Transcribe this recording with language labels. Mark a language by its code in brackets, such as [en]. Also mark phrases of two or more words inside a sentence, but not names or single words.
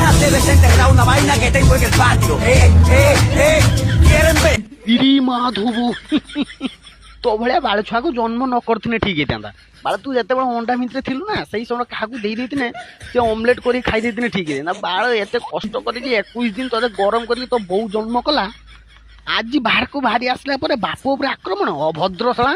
[es] debes enterrar una vaina que tengo en el patio. ¿Quieren ver? [or] ଇରି ମାଧବ ତୋ ভଳିଆ ବାଳ ଛୁଆକୁ ଜନ୍ମ ନ କରିଥିଲେ ଠିକ ହେଇଥାନ୍ତା। ବାଳ ତୁ ଯେତେବେଳେ ଅଣ୍ଡା ଭିତରେ ଥିଲୁ ନା ସେଇ ସମୟ କାହାକୁ ଦେଇ ଦେଇଥିଲେ ସେ ଅମଲେଟ କରିକି ଖାଇ ଦେଇଥିଲେ ଠିକ ହେଇଥାନ୍ତା। ବାଳ ଏତେ କଷ୍ଟ କରିକି 21 ଦିନ ତତେ ଗରମ କରିକି ତୋ ବୋଉ ଜନ୍ମ କଲା, ଆଜି ବାହାରକୁ ବାହାରି ଆସିଲା ପରେ ବାପ ଉପରେ ଆକ୍ରମଣ, ଅଭଦ୍ର ଶଳା।